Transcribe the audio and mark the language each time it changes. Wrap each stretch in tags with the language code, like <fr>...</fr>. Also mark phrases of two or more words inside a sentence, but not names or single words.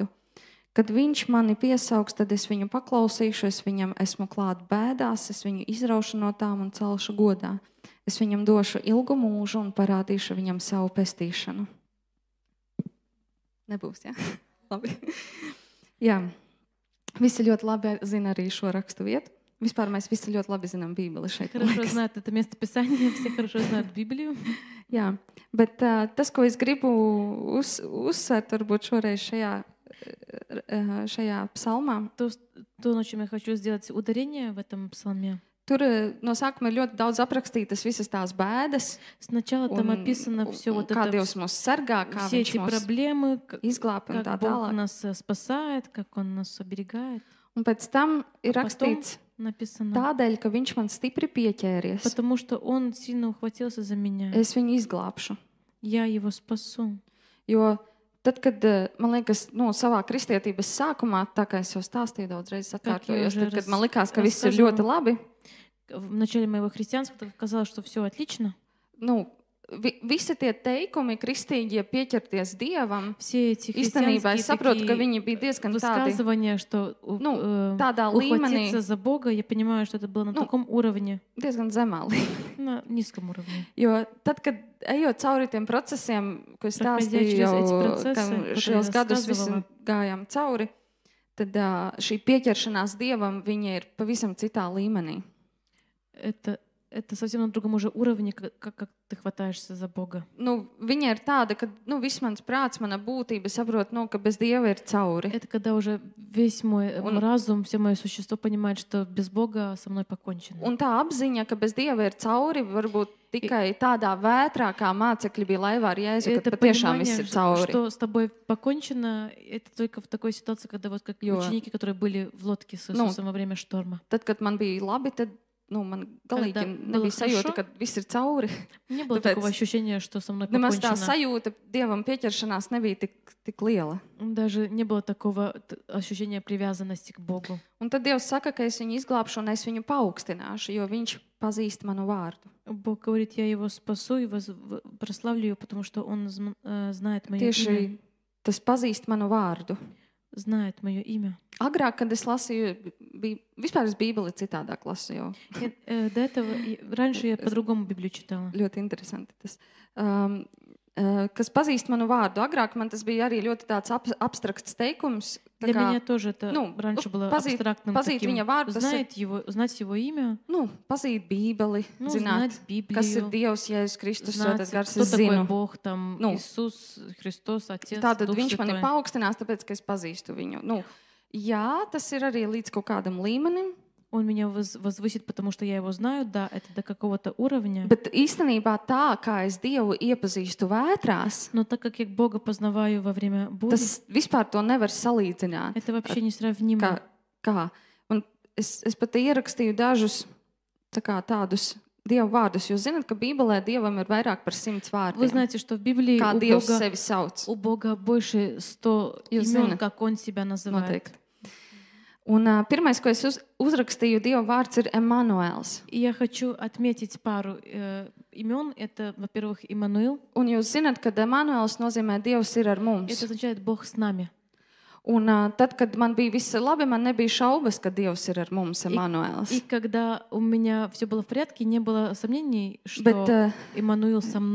<lv>Kad viņš mani piesaugs, tad es viņu paklausīšu, es viņam esmu klāt bēdās, es viņu izraušu no tām un celšu godā. Es viņam došu ilgu mūžu un parādīšu viņam savu pestīšanu. Nebūs, jā? Labi. Jā. Visi ļoti labi zina arī šo rakstu vietu. Vispār mēs visi ļoti labi zinām Bībeli šeit.</lv> <ru>Хорошо знают это место Писания, все хорошо знают Библию.</ru> <lv>Jā, bet tas, ko es gribu uzsvērt varbūt šoreiz šajā šajā psalmā.</lv> <ru>То, на чем я хочу сделать ударение в этом псалме.</ru> <lv>Tur no sākuma ir ļoti daudz aprakstītas visas tās bēdas,</lv> <ru>Сначала там описано все вот</ru> <lv>kā</lv> <ru>это,</ru> <lv>Dievs mūs sargā, kā</lv> <ru>все</ru> <lv>Viņš</lv> <ru>эти</ru> <lv>mūs</lv> <ru>проблемы,</ru> <lv>izglāb un tā</lv> <ru>как Бог</ru> <lv>tālāk.</lv> <ru>нас спасает, как Он нас оберегает.</ru> <lv>Un pēc tam ir</lv> <ru>Потом</ru> <lv>rakstīts</lv> <ru>написано,</ru> <lv>tādēļ, ka Viņš man stipri pieķēries.</lv> <ru>потому что Он сильно ухватился за меня.</ru> <lv>Es viņu izglābšu.</lv> <ru>Я его спасу.</ru> <lv>Jo tad, kad, man liekas, savā kristietības sākumā, tā kā es jau stāstīju daudz reizes atkārtojos, tad, kad man likās, ka viss ir ļoti labi,</lv> <ru>В начале моего христианства казалось, что все отлично.</ru> <lv>Visi tie teikumi, kristīgie pieķerties Dievam,</lv> <ru>Все эти</ru> <lv>īstenībā es saprotu, ka viņi bija diezgan tādi,</lv> <ru>высказывания, что</ru> <lv>tādā līmenī,</lv> <ru>ухватиться за Бога, я понимаю, что это было на таком уровне,</ru> <lv>diezgan zemā līmenī.</lv> <ru>на низком уровне.</ru> <lv>Jo tad, kad ejot cauri tiem procesiem, ko es stāstīju jau, ka šos gadus visi gājām cauri, tad šī pieķeršanās Dievam, viņa ir pavisam citā līmenī.</lv> <ru>Это совсем на другом уже уровне, как ты хватаешься за Бога.</ru> <lv>Viņa ir tāda, ka viss mans prāts, mana būtība saprot, ka bez Dieva ir cauri.</lv> <ru>Это когда уже весь мой разум, все мое существо понимает, что без Бога со мной покончено.</ru> <lv>Un tā apziņa, ka bez Dieva ir cauri, varbūt tikai tādā vētrā, kā mācekļi bija laivā ar Jēzu, ka patiešām viss ir cauri.</lv> <ru>Что с тобой покончено, это только в такой ситуации, когда вот как ученики, которые были в лодке с Иисусом во время шторма.</ru> <lv>Tad, kad man bija labi, tad man galīgi nebija sajūta, ka viss ir cauri.</lv> <ru>Не было такого ощущения, что со мной покончено.</ru> <lv>Nemaz tā sajūta Dievam pieķeršanās nebija tik liela.</lv> <ru>Даже не было такого ощущения привязанности к Богу.</ru> <lv>Un tad Dievs saka, ka es viņu izglābšu un es viņu paaugstināšu, jo viņš pazīst manu vārdu.</lv> <ru>Бог говорит, я его спасу и прославлю его, потому что он знает мое имя.</ru> <lv>Tieši tas pazīst manu vārdu.</lv> <ru>Знает мое имя.</ru> <lv>Agrāk, kad es lasīju, vispār es Bībeli citādāk lasu jau.</lv> <ru>До этого, раньше я по-другому Библию читала.</ru> <lv>Ļoti interesanti tas. Kas pazīst manu vārdu. Agrāk man tas bija arī ļoti tāds abstrakts teikums.</lv> <ru>Для меня тоже это раньше было абстрактным таким. Знать его имя.</ru> <lv>Pazīt Bībeli,</lv> <ru>знать</ru> <lv>zināt,</lv> <ru>Библию,</ru> <lv>kas ir Dievs, Jēzus Kristus,</lv> <ru>знать, кто такой Бог, там, Иисус, Христос, Отец,</ru> <lv>Tātad</lv> <ru>Дух</ru> <lv>viņš mani</lv> <ru>Святой.</ru> <lv>paaugstinās, tāpēc, ka es pazīstu viņu. Jā, tas ir arī līdz kaut kādam līmenim.</lv> <ru>Он меня возвысит, потому что я его знаю, да, это до какого-то уровня.</ru> <lv>Bet īstenībā tā, kā es Dievu iepazīstu vētrās,</lv> <ru>Но так как я Бога познаваю во время бури,</ru> <lv>tas vispār to nevar salīdzināt.</lv> <ru>это вообще несравнимо.</ru> <lv>Kā? Un es pat ierakstīju dažus tādus Dieva vārdus. Jūs zināt, ka Bībelē Dievam ir vairāk par 100 vārdiem.</lv> <ru>Вы знаете, что в Библии</ru> <lv>Kā Dievs sevi sauc.</lv> <ru>у Бога больше 100 имен, как Он себя называет.</ru> <lv>Noteikti. Un pirmais, ko es uzrakstīju, Dieva vārds ir Emanuēls.</lv> <ru>И я хочу отметить пару имен. Это, во-первых, Иммануил.</ru> <lv>Un jūs zināt, ka Emanuēls nozīmē Dievs ir ar mums.</lv> <ru>Это означает Бог с нами.</ru> <lv>Un tad, kad man bija viss labi, man nebija šaubas, ka Dievs ir ar mums, Emanuēls.</lv> <ru>И когда у меня все было в порядке, не было сомнений, что Иммануил со мной.</ru>